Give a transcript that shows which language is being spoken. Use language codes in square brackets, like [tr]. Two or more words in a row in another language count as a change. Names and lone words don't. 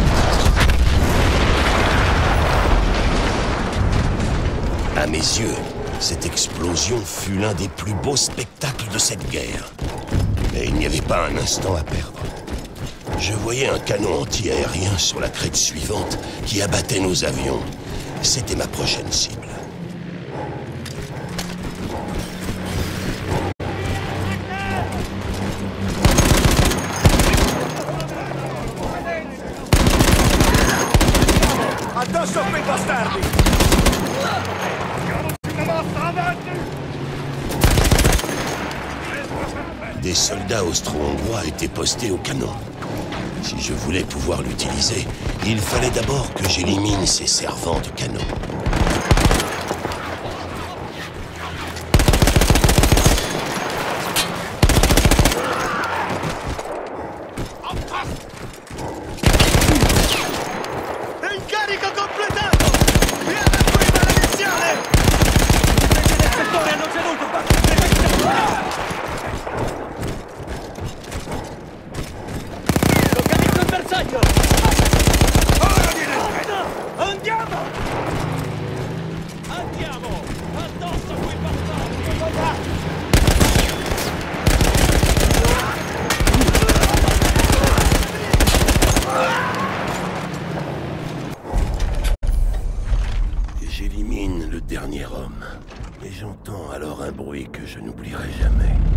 [fr] À mes yeux, Cette explosion fut l'un des plus beaux spectacles de cette guerre. Mais il n'y avait pas un instant à perdre. Je voyais un canon anti-aérien sur la crête suivante qui abattait nos avions. C'était ma prochaine cible. [it] Addosso a quei bastardi! [fr] Des soldats austro-hongrois étaient postés au canon. Si je voulais pouvoir l'utiliser, il fallait d'abord que j'élimine ces servants de canon. [it] Incarico completato! Via da qui, maledizione! I del settore hanno ceduto! Localizzo il bersaglio! Ora viene il tempo! Andiamo! Andiamo! Addosso a quei bastardi! [fr] J'élimine le dernier homme. Et j'entends alors un bruit que je n'oublierai jamais.